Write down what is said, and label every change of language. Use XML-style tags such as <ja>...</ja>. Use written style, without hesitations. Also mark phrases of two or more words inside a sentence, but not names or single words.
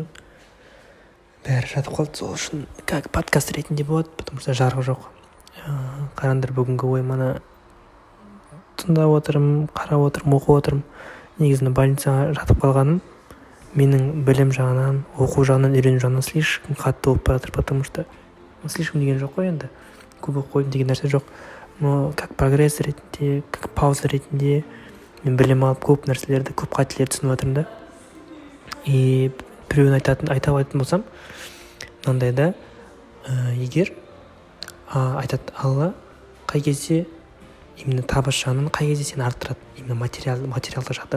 <kk>Бәрі жатып қалды, сол үшін</kk> <ru>как подкаст</ru> <kk>ретінде болады,</kk> <ru>потому что</ru> <kk>жарық жоқ. Қараңдар, бүгінгі ой мана тыңдап отырмын, қарап отырмын, оқып отырмын. Негізінде больницаға жатып қалғаным менің білім жағынан, оқу жағынан, үйрену жағынан слишком қатты болып бара жатыр,</kk> <ru>потому что слишком</ru> <kk>деген жоқ қой енді. Көп оқып қойдым деген нәрсе жоқ. Но</kk> <ru>как прогресс</ru> <kk>ретінде,</kk> <ru>как пауза</ru> <kk>ретінде мен білім алып көп нәрселерді, көп қателерді түсініп жатырмын да. И біреуін айтатын болсам, мынандай да, егер айтады Алла қай кезде именно табыс жағынан, қай кезде сені арттырады, именно материалды жақтан.</kk>